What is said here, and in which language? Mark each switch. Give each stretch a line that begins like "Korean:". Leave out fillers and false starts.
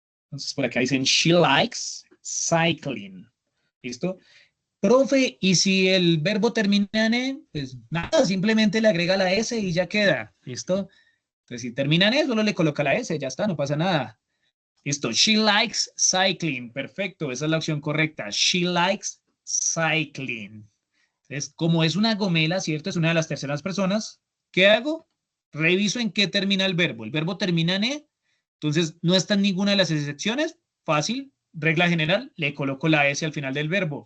Spanish: Entonces, por acá dicen,
English: she likes cycling.
Spanish: ¿Listo? Profe, y si el verbo termina en E, pues nada, simplemente le agrega la S y ya queda. ¿Listo? Entonces, si termina en E, solo le coloca la S, ya está, no pasa nada.
English: Listo, she likes cycling.
Spanish: Perfecto, esa es la opción correcta.
English: She likes cycling.
Spanish: Entonces, como es una gomela, ¿cierto? Es una de las terceras personas. ¿Qué hago? Reviso en qué termina el verbo. El verbo termina en E, entonces no está en ninguna de las excepciones. Fácil, regla general, le coloco la S al final del verbo.